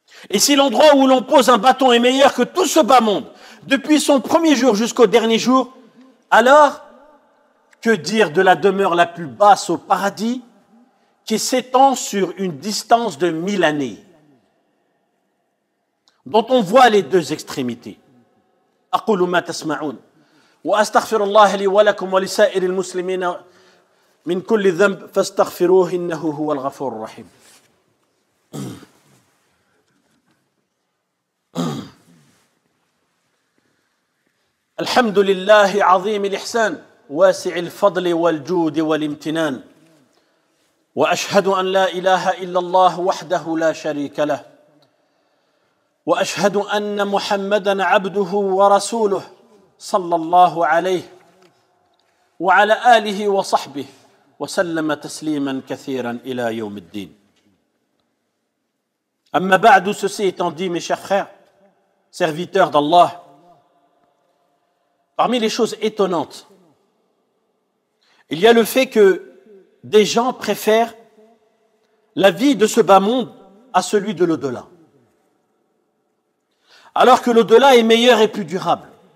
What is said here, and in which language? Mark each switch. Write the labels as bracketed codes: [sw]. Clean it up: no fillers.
[fr] Et si l'endroit où l'on pose un bâton est meilleur que tout ce bas monde, depuis son premier jour jusqu'au dernier jour, alors, que dire de la demeure la plus basse au paradis, qui s'étend sur une distance de 1000 années, dont on voit les deux extrémités. [ar] أقول ما تسمعون وأستغفر الله لي ولكم ولسائر المسلمين من كل ذنب فاستغفروه إنه هو الغفور الرحيم. الحمد لله عظيم الإحسان واسع الفضل والجود والامتنان وأشهد أن لا إله إلا الله وحده لا شريك له وأشهد أن محمدًا عبده ورسوله صلى الله عليه وعلى آله وصحبه وسلم تسليما كثيرا إلى يوم الدين. أما بعد, [fr] ceci étant dit, mes chers frères, serviteurs d'Allah, parmi les choses étonnantes, il y a le fait que des gens préfèrent la vie de ce bas monde à celui de l'au-delà, alors que l'au-delà est meilleur et plus durable.